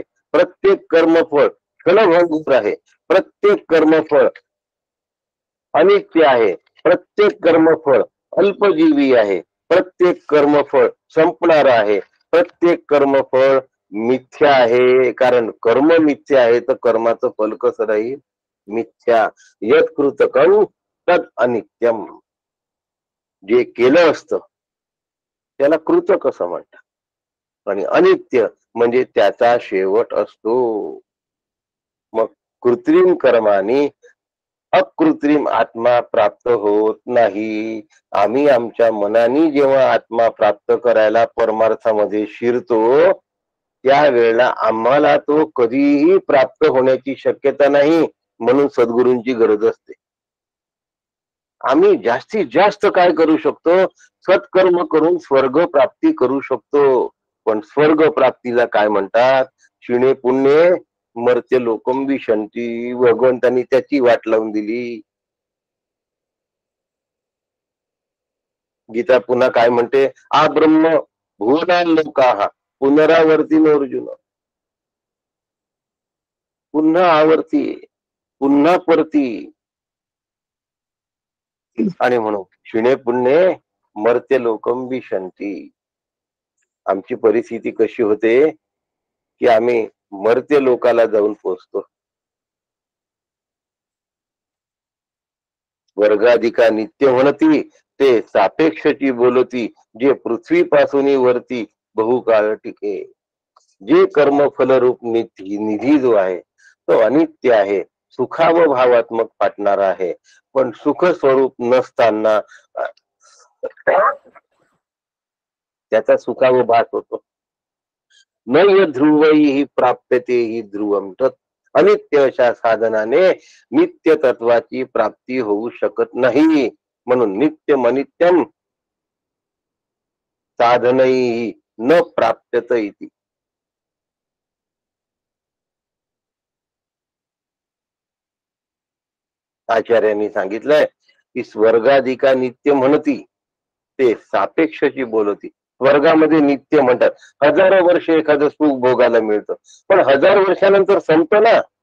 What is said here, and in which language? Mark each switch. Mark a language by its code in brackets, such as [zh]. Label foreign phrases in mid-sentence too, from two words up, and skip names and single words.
[mr] प्रत्येक कर्मफळ क्षणभंगूर आहे. प्रत्येक कर्मफळ अनित्य आहे. प्रत्येक कर्मफळ अल्पजीवी आहे. प्रत्येक कर्मफळ संपणार आहे. प्रत्येक कर्मफळ मिथ्या आहे. कारण कर्म मिथ्या आहे तर कर्माचं फल कसं राहील? [sa] मिथ्या. यत्कृतकं तद अनित्यम. [mr] जे केलं असतं त्याला कृतक असं म्हणतात. आणि अनित्य म्हणजे त्याचा शेवट असतो. मग कृत्रिम कर्माने अकृत्रिम आत्मा प्राप्त होत नाही. आम्ही आमच्या मनाने जेव्हा आत्मा प्राप्त करायला परमार्थामध्ये शिरतो त्यावेळेला आम्हाला तो कधीही प्राप्त होण्याची शक्यता नाही. म्हणून सद्गुरूंची गरज असते. आम्ही जास्तीत जास्त काय करू शकतो? सत्कर्म करून स्वर्ग प्राप्ती करू शकतो. पण स्वर्ग प्राप्तीला काय म्हणतात? [sa] क्षीणे पुण्ये मर्त्य लोकम विशंती. [mr] भगवंतांनी त्याची वाट लावून दिली. गीता पुन्हा काय म्हणते? [sa] आ ब्रह्म भुवना लोकाः पुनरावर्ती अर्जुन. [mr] पुन्हा आवर्ती, पुन्हा परती. आणि म्हणून [sa] क्षीणे पुण्ये मर्त्य लोकम विशंती. [mr] आमची परिस्थिती कशी होते की आम्ही मर्त्य लोकाला जाऊन पोहोचतो. वर्गाधिका नित्य म्हणती ते सापेक्षची बोलती. जे पृथ्वीपासून वरती बहुकाळ टिके. जे कर्मफलरूप निधी जो आहे तो अनित्य आहे. सुखाव भावात्मक वाटणार आहे. पण सुख स्वरूप नसताना त्याचा सुखाव भास होतो. [sa] नय ध्रुवही प्राप्यते ही ध्रुवम. [mr] अनित्य अशा साधनाने नित्य तत्वाची प्राप्ती होऊ शकत नाही. [sa] म्हणून नित्यम अनित्यम साधनही न प्राप्यत इति. [mr] आचार्यांनी सांगितलंय की स्वर्गाधिका नित्य म्हणती ते सापेक्षची बोलती. स्वर्गामध्ये नित्य म्हणतात. हजारो वर्ष एखादं सुख भोगायला मिळतं पण 1000 वर्षानंतर संपतं ना.